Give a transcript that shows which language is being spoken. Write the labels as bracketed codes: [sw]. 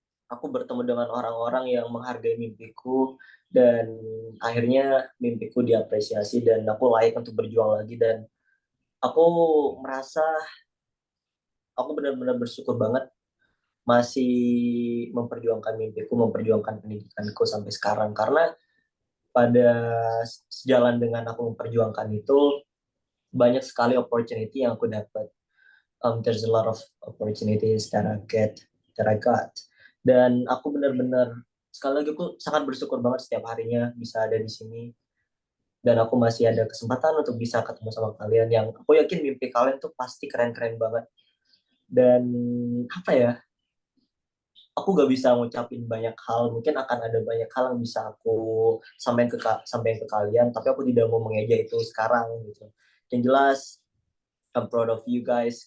[id] aku bertemu dengan orang-orang yang menghargai mimpiku dan akhirnya mimpiku diapresiasi dan aku layak untuk berjuang lagi dan aku merasa aku benar-benar bersyukur banget masih memperjuangkan mimpiku, memperjuangkan pendidikanku sampai sekarang karena pada sejalan dengan aku memperjuangkan itu banyak sekali opportunity yang aku dapat. [en] There's a lot of opportunities that I got. [id] Dan aku benar-benar sekali lagi aku sangat bersyukur banget setiap harinya bisa ada di sini dan aku masih ada kesempatan untuk bisa ketemu sama kalian yang aku yakin mimpi kalian tuh pasti keren-keren banget dan apa ya aku gak bisa ngucapin banyak hal mungkin akan ada banyak hal yang bisa aku sampaikan ke kalian tapi aku tidak mau mengeja itu sekarang gitu yang jelas [en] I'm proud of you guys.